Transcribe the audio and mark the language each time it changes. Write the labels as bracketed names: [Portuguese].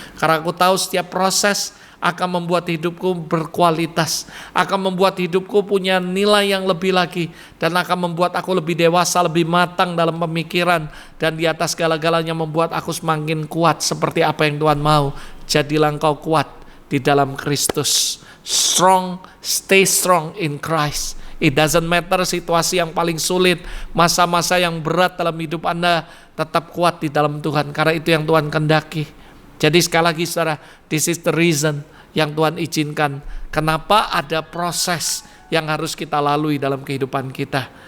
[Indonesian] Karena aku tahu setiap proses akan membuat hidupku berkualitas, akan membuat hidupku punya nilai yang lebih lagi, dan akan membuat aku lebih dewasa, lebih matang dalam pemikiran, dan di atas segala-galanya membuat aku semakin kuat seperti apa yang Tuhan mau. Jadilah engkau kuat di dalam Kristus. [English] Strong, stay strong in Christ. It doesn't matter [Indonesian] situasi yang paling sulit, masa-masa yang berat dalam hidup Anda, tetap kuat di dalam Tuhan, karena itu yang Tuhan kehendaki. Jadi sekali lagi, saudara, [English] this is the reason [Indonesian] yang Tuhan izinkan. Kenapa ada proses yang harus kita lalui dalam kehidupan kita.